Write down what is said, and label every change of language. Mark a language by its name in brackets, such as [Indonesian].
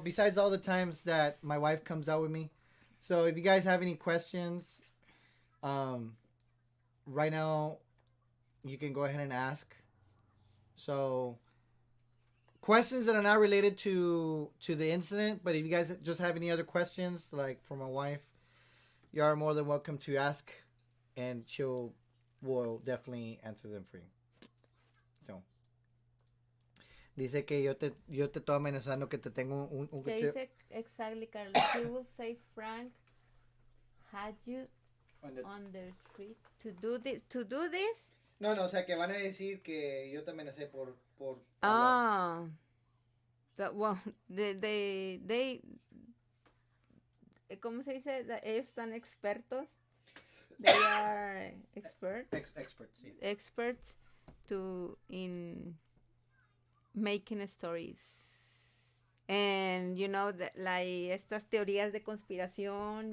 [English] Besides all the times that my wife comes out with me, so if you guys have any questions, right now, you can go ahead and ask. So, questions that are not related to the incident, but if you guys just have any other questions, like for my wife, you are more than welcome to ask, and she'll will definitely answer them for you. [Spanish] So, dice que yo te estoy amenazando que te tengo un ¿Qué cuchillo. dice [English] exactly, [Spanish] Carlos? [English] He will say, Frank, had you on the street to do this? To do this? [Spanish] No, o sea que van a decir que yo te amenacé por [English] Ah, but well, they [Spanish] ¿cómo se dice? Ellos están expertos. [English] They are experts, sí. Experts in making stories. And you know like [Spanish] estas teorías de conspiración.